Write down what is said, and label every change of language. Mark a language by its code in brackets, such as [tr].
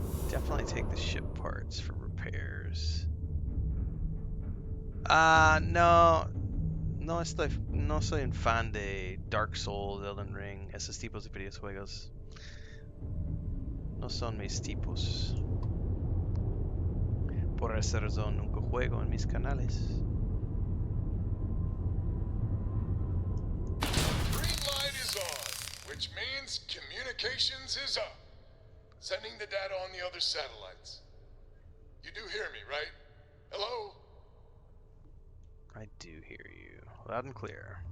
[en] Definitely take the ship parts for repairs. [es] No. No soy un fan de Dark Souls, Elden Ring, esos tipos de videojuegos. No son mis tipos. Por esa razón nunca juego en mis canales. [en] Green light is on, which means communications is up. Sending the data on the other satellites. You do hear me, right? Hello? I do hear you, loud and clear.